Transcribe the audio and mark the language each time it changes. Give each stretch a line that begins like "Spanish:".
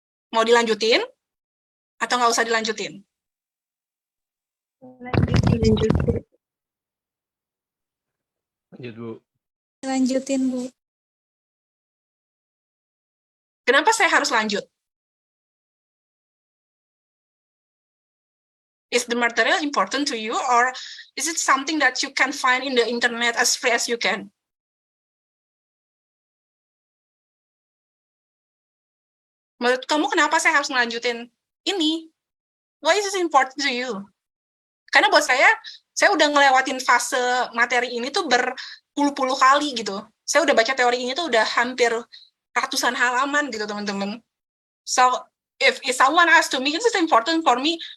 Indonesian: Mau dilanjutin atau nggak usah dilanjutin? Lanjutin. Lanjut, Bu. Lanjutin, Bu. Kenapa saya harus lanjut?
English: Is the material important to you, or is it something that you can find in the internet as free as you can?
Indonesian: Menurut kamu kenapa saya harus melanjutin ini?
English: Why is it important to you?
Indonesian: Karena buat saya udah ngelewatin fase materi ini tuh berpuluh-puluh kali gitu. Saya udah baca teori ini tuh udah hampir ratusan halaman gitu, teman-teman.
English: So, if someone asks to me, is it important for me?